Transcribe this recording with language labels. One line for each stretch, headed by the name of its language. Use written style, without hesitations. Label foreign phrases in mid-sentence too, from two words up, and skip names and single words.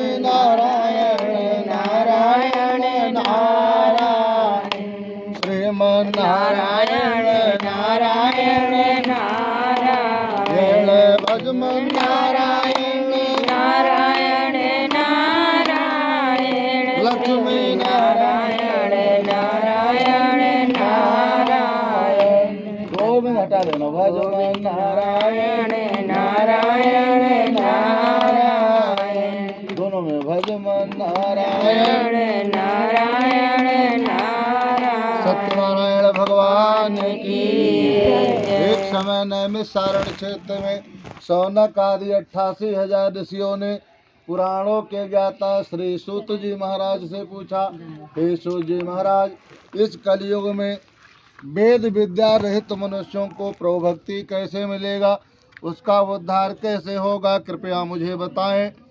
Hindi: नारायण नारायण नारायण, श्रीमन नारायण नारायण नारायण, भजमन नारायण नारायण नारायण, लक्ष्मी नारायण नारायण नारायण। दो में हटा देना, भजमन नारायण नारायण नारायण, दोनों में भजमन नारायण नारायण नारायण। सत्यनारायण भगवान की। एक समय नैमिषारण्य क्षेत्र में शौनक आदि 88,000 ऋषियों ने पुराणों के ज्ञाता श्री सूत जी महाराज से पूछा, हे सूत जी महाराज, इस कलयुग में वेद विद्या रहित मनुष्यों को प्रभु भक्ति कैसे मिलेगा, उसका उद्धार कैसे होगा, कृपया मुझे बताएं।